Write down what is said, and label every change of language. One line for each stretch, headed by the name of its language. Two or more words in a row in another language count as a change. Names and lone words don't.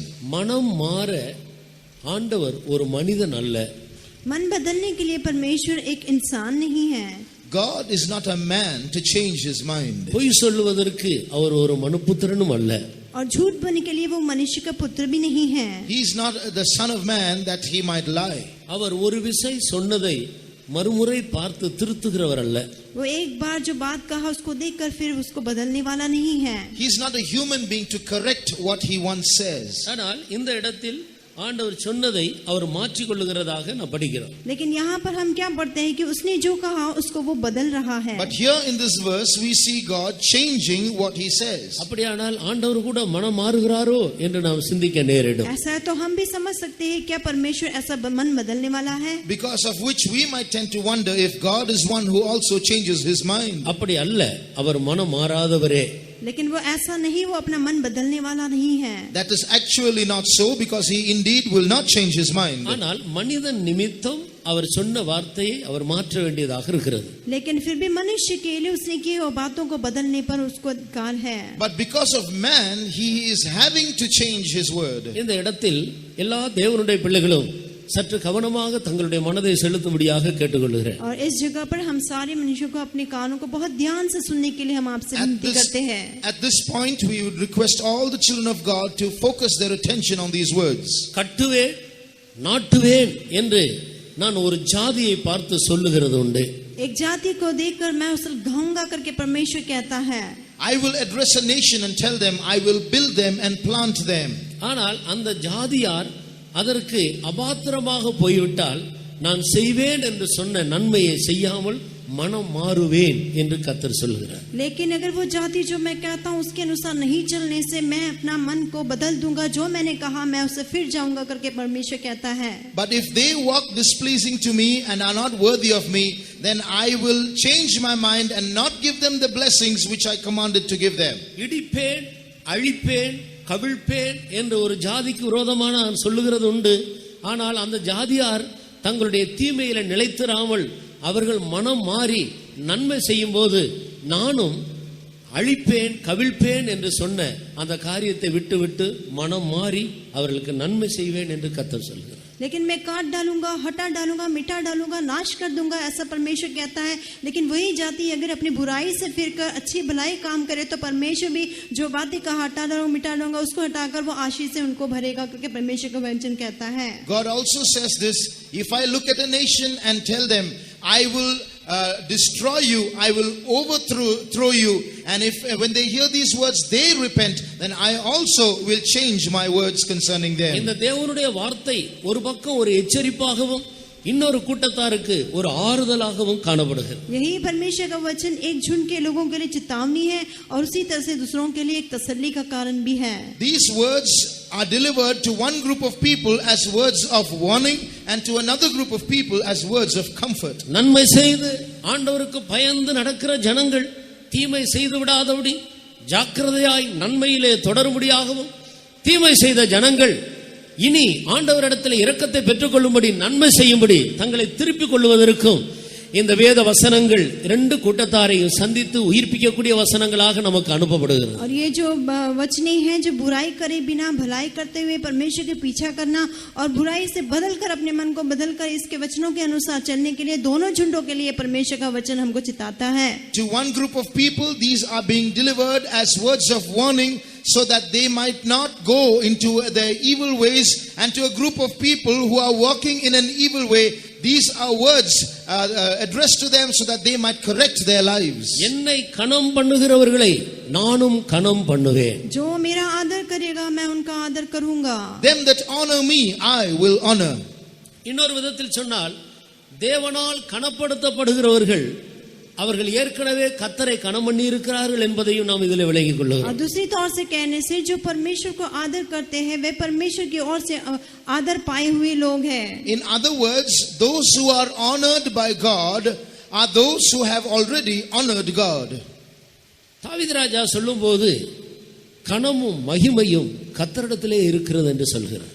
Tamil: மனம் மாற ஆண்டவர் ஒரு மனிதன் அல்ல.
Hindi: मन बदलने के लिए परमेश्वर एक इंसान नहीं है।
English: God is not a man to change his mind.
Tamil: பொய் சொல்லுவதற்கு அவர் ஒரு மனுப்புத்திரனும் அல்ல.
Hindi: और झूठ बोलने के लिए वो मनुष्य का पुत्र भी नहीं है।
English: He is not the son of man that he might lie.
Tamil: அவர் ஒரு விசை சொன்னதை மறுமுறை பார்த்து திருத்துகிறவர் அல்ல.
Hindi: वो एक बार जो बात कहा उसको देखकर फिर उसको बदलने वाला नहीं है।
English: He is not a human being to correct what he once says.
Tamil: ஆனால் இந்த இடத்தில் ஆண்டவர் சொன்னதை அவர் மாற்றிக் கொள்ளுகிறதாக நான் படிக்கிறோம்.
Hindi: लेकिन यहाँ पर हम क्या पढ़ते हैं कि उसने जो कहा उसको वो बदल रहा है।
English: But here in this verse we see God changing what he says.
Tamil: அப்படியானால் ஆண்டவர் கூட மனம் மாறுகிறாரோ என்று நாம் சிந்திக்க நேரிடும்.
Hindi: ऐसा है तो हम भी समझ सकते हैं क्या परमेश्वर ऐसा मन बदलने वाला है?
English: Because of which we might tend to wonder if God is one who also changes his mind.
Tamil: அப்படி அல்ல, அவர் மனம் மாறாதவரே.
Hindi: लेकिन वो ऐसा नहीं, वो अपना मन बदलने वाला नहीं है।
English: That is actually not so, because he indeed will not change his mind.
Tamil: ஆனால் மனிதன் நிமித்தம் அவர் சொன்ன வார்த்தையை அவர் மாற்ற வேண்டியதாக இருக்கிறது.
Hindi: लेकिन फिर भी मनुष्य के लिए उसने की वो बातों को बदलने पर उसको अधिकार है।
English: But because of man, he is having to change his word.
Tamil: இந்த இடத்தில் எல்லா தேவனுடைய பிள்ளைகளும் சற்று கவனமாக தங்களுடைய மனதை செலுத்தும்படியாக கேட்டுக்கொள்கிறேன்.
Hindi: और इस जगह पर हम सारे मनुष्यों को अपने कानों को बहुत ध्यान से सुनने के लिए हम आपसे विनती करते हैं।
English: At this point we would request all the children of God to focus their attention on these words.
Tamil: கட்டுவேன் நாட்டுவேன் என்று நான் ஒரு ஜாதியை பார்த்து சொல்லுகிறது உண்டு.
Hindi: एक जाति को देखकर मैं उसे गाऊंगा करके परमेश्वर कहता है।
English: I will address a nation and tell them I will build them and plant them.
Tamil: ஆனால் அந்த ஜாதியார் அதற்கு அபாத்திரமாக போய்விட்டால் நான் செய்வேன் என்று சொன்ன நன்மையை செய்யாமல் மனம் மாறுவேன் என்று கர்த்தர் சொல்கிறார்.
Hindi: लेकिन अगर वो जाति जो मैं कहता हूँ उसके अनुसार नहीं चलने से मैं अपना मन को बदल दूंगा, जो मैंने कहा मैं उससे फिर जाऊंगा करके परमेश्वर कहता है।
English: But if they walk displeasing to me and are not worthy of me, then I will change my mind and not give them the blessings which I commanded to give them.
Tamil: இடிப்பேன் அழிப்பேன் கவிழ்ப்பேன் என்று ஒரு ஜாதிக்கு விரோதமான சொல்லுகிறது உண்டு. ஆனால் அந்த ஜாதியார் தங்களுடைய தீமையில நிலைத்திராமல் அவர்கள் மனம் மாறி நன்மை செய்யும் போது நானும் அழிப்பேன் கவிழ்ப்பேன் என்று சொன்ன அந்த காரியத்தை விட்டுவிட்டு மனம் மாறி அவர்களுக்கு நன்மை செய்வேன் என்று கர்த்தர் சொல்கிறார்.
Hindi: लेकिन मैं काट डालूंगा, हटा डालूंगा, मिटा डालूंगा, नाश कर दूंगा, ऐसा परमेश्वर कहता है। लेकिन वही जाति अगर अपनी बुराई से फिर कर अच्छी भलाई काम करे तो परमेश्वर भी जो बातें कहा हटा डालूंगा, मिटा डालूंगा, उसको हटाकर वो आशीष से उनको भरेगा करके परमेश्वर का वचन कहता है।
English: God also says this, if I look at a nation and tell them I will destroy you, I will overthrow you, and if when they hear these words they repent, then I also will change my words concerning them.
Tamil: இந்த தேவனுடைய வார்த்தை ஒரு பக்கம் ஒரு எச்சரிப்பாகவும் இன்னொரு கூட்டத்தாருக்கு ஒரு ஆறுதலாகவும் காணப்படுகிறது.
Hindi: यही परमेश्वर का वचन एक झुंड के लोगों के लिए चेतावनी है और उसी तरह से दूसरों के लिए एक तसल्ली का कारण भी है।
English: These words are delivered to one group of people as words of warning and to another group of people as words of comfort.
Tamil: நன்மை செய்து ஆண்டவருக்கு பயந்து நடக்கிற ஜனங்கள் தீமை செய்து விடாதபடி ஜாக்கிரதையாய் நன்மையிலே தொடரும்படியாகவும், தீமை செய்த ஜனங்கள் இனி ஆண்டவரிடத்தில் இரக்கத்தை பெற்றுக்கொள்ளும்படி நன்மை செய்யும்படி தங்களை திருப்பிக் கொள்வதற்கும் இந்த வேத வசனங்கள் இரண்டு கூட்டத்தாரையும் சந்தித்து உயிர்ப்பிக்கக்கூடிய வசனங்களாக நமக்கு அனுப்பப்படுகிறது.
Hindi: और ये जो वचने हैं जो बुराई करे बिना भलाई करते हुए परमेश्वर के पीछा करना और बुराई से बदलकर अपने मन को बदलकर इसके वचनों के अनुसार चलने के लिए दोनों झुंडों के लिए परमेश्वर का वचन हमको चिताता है।
English: To one group of people these are being delivered as words of warning, so that they might not go into their evil ways, and to a group of people who are walking in an evil way, these are words addressed to them so that they might correct their lives.
Tamil: என்னை கனம் பண்ணுகிறவர்களை நானும் கனம் பண்ணுவேன்.
Hindi: जो मेरा आदर करेगा मैं उनका आदर करूंगा.
English: Them that honor me I will honor.
Tamil: இன்னொரு விதத்தில் சொன்னால் தேவனால் கனப்படுத்தப்படுகிறவர்கள் அவர்கள் ஏற்கனவே கர்த்தரை கனம் பண்ணி இருக்கிறார்கள் என்பதையும் நாம் இதில் விளங்கிக் கொள்கிறோம்.
Hindi: और दूसरी तौर से कहने से जो परमेश्वर को आदर करते हैं वे परमेश्वर की ओर से आदर पाए हुए लोग हैं.
English: In other words, those who are honored by God are those who have already honored God.
Tamil: தாவீது ராஜா சொல்லும்போது கனமும் மகிமையும் கர்த்தரிடத்திலே இருக்கிறது என்று சொல்கிறார்.